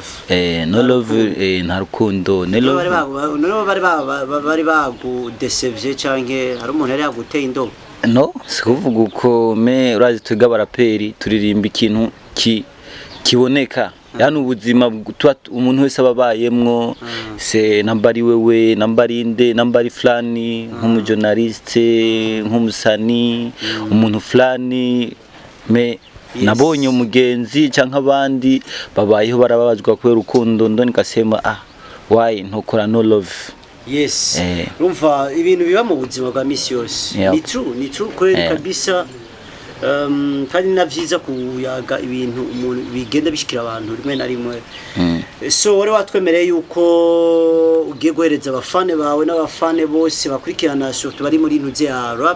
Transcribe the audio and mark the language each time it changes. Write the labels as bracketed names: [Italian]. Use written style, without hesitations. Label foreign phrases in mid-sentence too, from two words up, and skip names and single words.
[Rundi] No Love nta rukundo. No Love. Bari bagudesevye canke hari umuntu yari yaguteye indobo. No, sikuvuga uko me urazi twiga abaraperi turirimba ikintu kiboneka. Yani ubuzima umuntu wese ababayemwo se nambari wewe nambari inde nambari flani nk'umujournaliste nk'umusani umuntu flani me nabonye umugenzi canke abandi babayeho barababazwa kubera urukundo ndo nikasema why ntokora No Love. [English] Yes. [Rundi] Rumva ibintu biba mu buzima bwa misi yose. [Swahili] Ni true kweli kabisa. [Rundi] Kandi navyiza kuyaga ibintu umuntu bigenda bishikira abantu rimwe na rimwe. So wari watwemereye yuko ugiye guhereza abafane bawe n'abafane bose bakurikirana surtout bari muri ntuze ya rap.